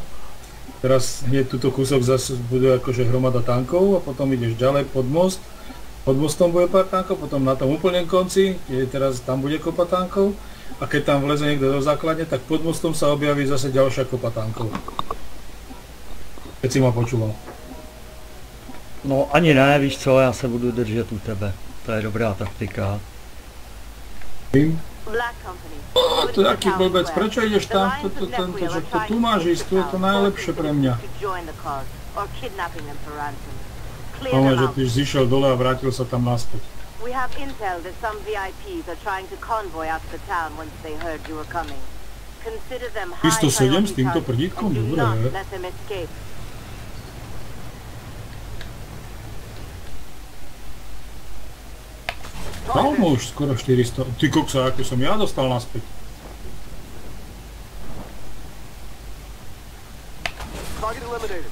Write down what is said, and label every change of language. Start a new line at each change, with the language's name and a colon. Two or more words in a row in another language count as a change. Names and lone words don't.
Slovak: Teraz hneď túto kúsok zase bude akože hromada tankov a potom ideš ďalej pod most. Pod mostom bude pár tankov, potom na tom úplne konci, teraz tam bude kopa tankov. A keď tam vleze niekto do základne, tak pod mostom sa objaví zase ďalšia kopa tankov. Keď si ma počúval.
Czech: No ani ne, víš co, já se budu držet u tebe.
Slovak: To je dobrá taktika.
Czech: Vím? Black Company.
Slovak: To je taký blbec, prečo ideš tam? Tu máš ísť, tu je to najlepšie pre mňa. Ale že ty zišiel dole a vrátil sa tam naspäť.
English: We have intel that some VIPs are trying to convoy out of the town once they heard you were coming. Consider them high 307 priority
Slovak: s týmto
English: targets
Slovak: prdítkom?
English: and do
Slovak: Dobre.
English: not let them escape.
Slovak: Dal mu už skoro 400. Ty koksa, ako som ja dostal naspäť.
English: Target eliminated.